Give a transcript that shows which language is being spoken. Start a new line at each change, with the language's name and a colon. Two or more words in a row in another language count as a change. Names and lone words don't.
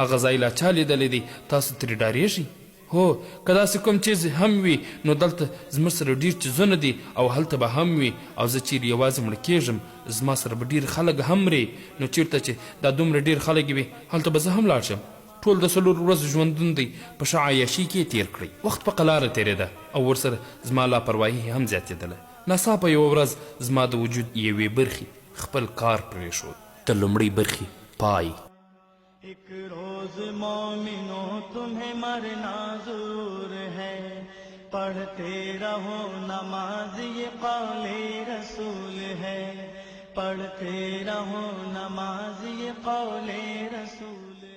Pashto: هغه ځای لا چا لیدلی دی، تاسو ترې ډارېږئ؟ هو که داسې کوم چیز هم وي نو دلته زموږ سره ډېر چیزونه دي او هلته به هم وي، او زه چیرې یوازې مړه کېږم زما سره به ډېر خلک هم مري، نو چیرته چې دا دومره ډېر خلک وي هلته به زه هم لاړ شم. ټول د 4 ورځو ژوندون دی په ښه عیاشي کې تېر کړئ. وخت په قلاره تېرېده او ورسره زما لاپرواهي هم زیاتېدله. ناڅاپه یوه ورځ زما د وجود یوې برخې خپل کار پرېښود. د لومړۍ برخې پای.
Urdu: ایک روز مومنوں تمہیں مرنا ضرور ہے، پڑھتے رہو نماز یہ قول رسول ہے، پڑھتے رہو نماز یہ قول رسول